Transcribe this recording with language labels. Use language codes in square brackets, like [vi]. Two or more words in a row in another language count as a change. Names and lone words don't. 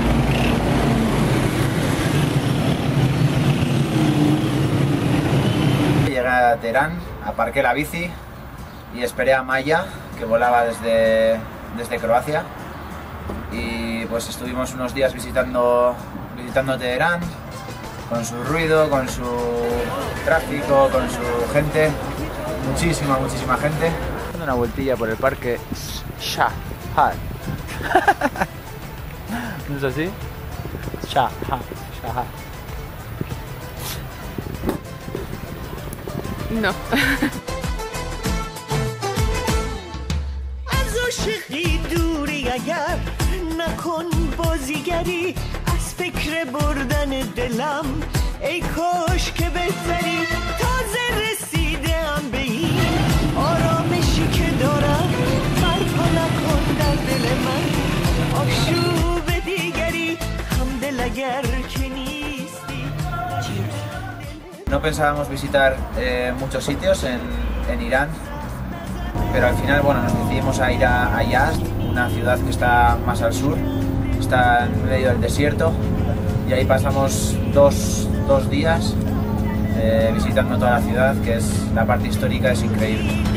[es] Llegué a Teherán, aparqué la bici y esperé a Maya, que volaba desde Croacia, y pues estuvimos unos días visitando Teherán, con su ruido, con su tráfico, con su gente, muchísima gente. Dando una vueltilla por el parque Shahar. ¿No es así? Shahar. No. [fa] از عاشقی دوری اگر نکن بازیگری از فکر بردن دلم ای کاش که بهتری تازه رسیدم به این آرامشی که دارم برپا نکن در دل من آشوب دیگری همدل اگر که نیستی. [es] No pensábamos visitar muchos sitios en Irán, pero al final, bueno, nos decidimos a ir a Yazd, una ciudad que está más al sur, está en medio del desierto, y ahí pasamos dos días visitando toda la ciudad, que es la parte histórica, es increíble.